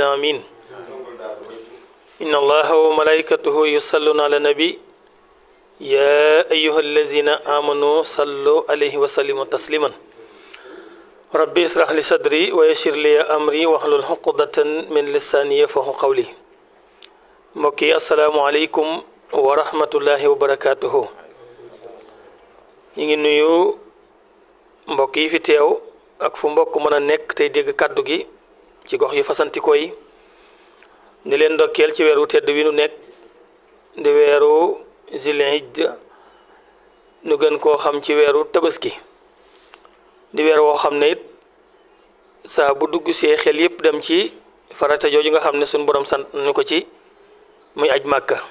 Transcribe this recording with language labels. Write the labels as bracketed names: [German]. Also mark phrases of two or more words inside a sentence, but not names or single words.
[Arabic] آمين إن الله وملائكته يصلون على النبي يا أيها الذين آمنوا صلوا عليه وسلموا تسليما ربي اشرح لي صدري ويسر لي أمري واحلل عقدة من لساني يفقهوا قولي [Wolof] mbokki [Arabic] السلام عليكم ورحمة الله وبركاته [Wolof] ñu ngi nuyu mbokk yi fi teew ak fu mbokk mën a nekk tey dégg kàddu gi ci gox yu fasantikoo yi di leen ndokkeel ci weeru tedd wi nu nekk di weeru Zilhijja nu gën koo xam ci weeru tabaski di weer woo xam ne it saa bu dugg see xel yépp dem ci farata jooju nga xam ne suñu borom sant nañu ko ci muy aj màkka